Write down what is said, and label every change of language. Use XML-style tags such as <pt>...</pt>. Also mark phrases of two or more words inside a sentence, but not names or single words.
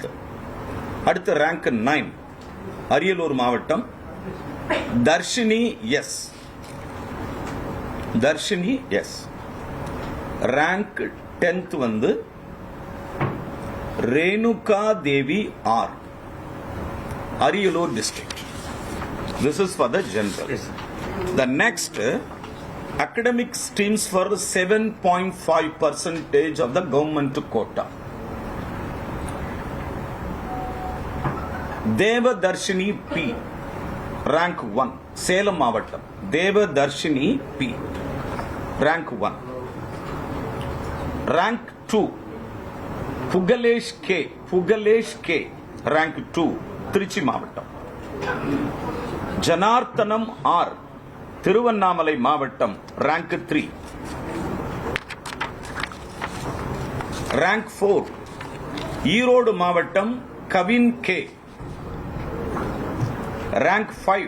<ta>அடுத்த ரேங்க் 9 அரியலூர் மாவட்டம் தர்ஷினி எஸ். தர்ஷினி எஸ், ரேங்க் 10th வந்து ரேணுகா தேவி ஆர், அரியலூர் டிஸ்ட்ரிக்ட்.</ta> <en>This is for the general. Yes. The next academic streams for 7.5% of the government quota. Devadarshini P, rank 1, Salem மாவட்டம். Devadarshini P, rank 1. rank 2 Pugalesh K. Pugalesh K, rank 2,</en> <ta>திருச்சி மாவட்டம். ஜனார்த்தனம் ஆர், திருவண்ணாமலை மாவட்டம்,</ta> <en>rank 3. rank 4 ஈரோடு மாவட்டம் கவின் கே, rank 5.</en>